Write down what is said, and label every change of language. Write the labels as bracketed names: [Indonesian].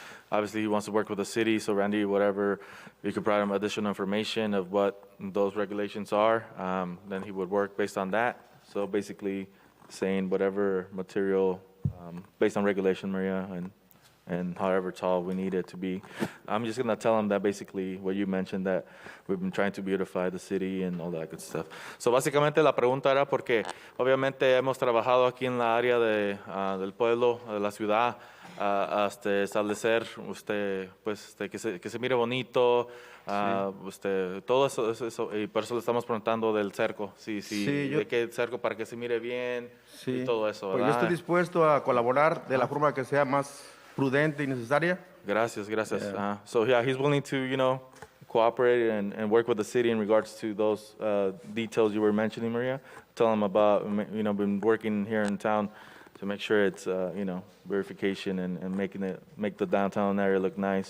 [English] Obviously, he wants to work with the city, so Randy, whatever, you could provide him additional information of what those regulations are, then he would work based on that. So basically saying whatever material, based on regulation, Maria, and however tall we need it to be. I'm just going to tell him that basically what you mentioned, that we've been trying to beautify the city and all that good stuff. [Spanish] So básicamente la pregunta era porque obviamente hemos trabajado aquí en la área del pueblo, de la ciudad, hasta establecer pues, que se mire bonito, todo eso, y por eso le estamos preguntando del cerco, de qué cerco para que se mire bien, y todo eso, pues ¿verdad? yo estoy dispuesto a colaborar de la forma que sea más prudente y necesaria. Gracias. [English] Yeah. So yeah, he's willing to, cooperate and work with the city in regards to those details you were mentioning, Maria. Tell him about, been working here in town to make sure it's, verification and make the downtown area look nice.